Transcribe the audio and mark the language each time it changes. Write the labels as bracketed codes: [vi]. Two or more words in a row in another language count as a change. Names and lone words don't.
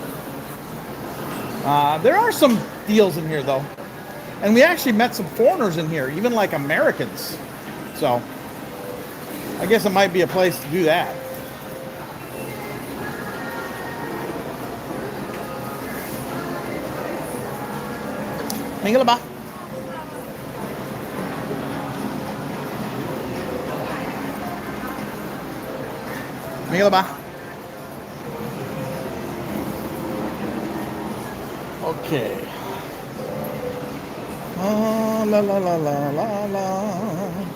[en] There are some deals in here though, and we actually met some foreigners in here, even like Americans. So I guess it might be a place to do that. Miguel ba? Miguel ba? Okay. La la la la la la.